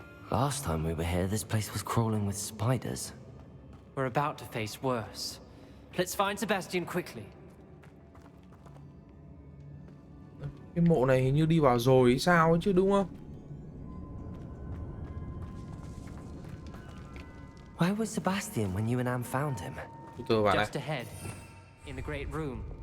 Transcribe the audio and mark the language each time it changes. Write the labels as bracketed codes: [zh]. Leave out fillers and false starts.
[en] Last time we were here, this place was crawling with spiders. We're about to face worse. Let's find Sebastian quickly. [vi] Cái mộ này hình như đi vào rồi hay sao ấy chứ đúng không? [en] Where was Sebastian when you and Anne found him? [vi] Từ vào này. [en] Just ahead, in the great room.